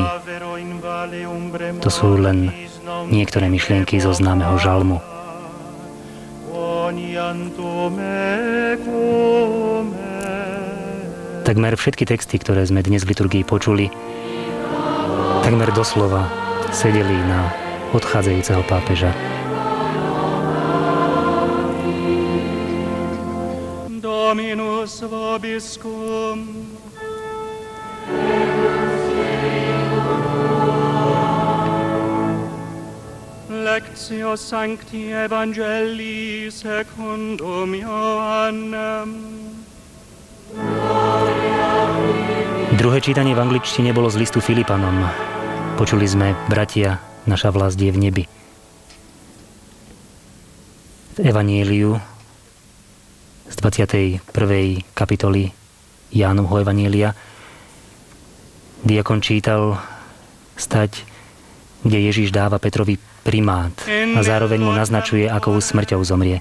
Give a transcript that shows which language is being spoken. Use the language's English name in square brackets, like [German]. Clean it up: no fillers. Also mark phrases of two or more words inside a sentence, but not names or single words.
[Slovak] To sú len niektoré myšlienky zo známeho žalmu. Takmer všetky texty, ktoré sme dnes v liturgii počuli, takmer doslova sedeli na odchádzajúceho pápeža. [Latin] Dominus vobiscum. Lectio Sancti Evangelii secundum Johannem. [Slovak] Druhé čítanie v angličtine bolo z listu Filipanom. Počuli sme: bratia, naša vlast je v nebi. V Evanjeliu z 21. kapitoly Jánovho Evanjelia diakon čítal stať, kde Ježiš dáva Petrovi primát a zároveň mu naznačuje, akou smrťou zomrie.